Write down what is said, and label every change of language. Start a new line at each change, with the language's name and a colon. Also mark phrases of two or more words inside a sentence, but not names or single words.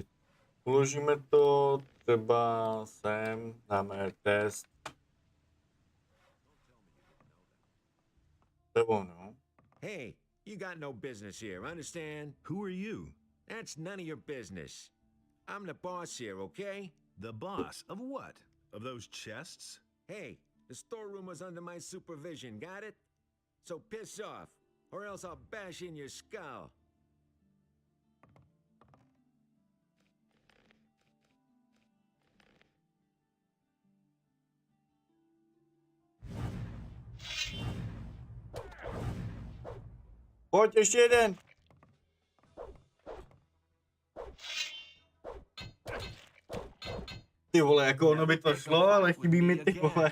Czech: Uložíme to třeba sem, dáme test. To je on, no?
English: Hey, you got no business here, understand? Who are you? That's none of your business. I'm the boss here, okay? The boss of what? Of those chests? Hey, the storeroom was under my supervision, got it? So piss off, or else I'll bash in your skull.
Czech: Pojď, ještě jeden. Ty vole, jako ono by to šlo, ale chybí mi ty vole.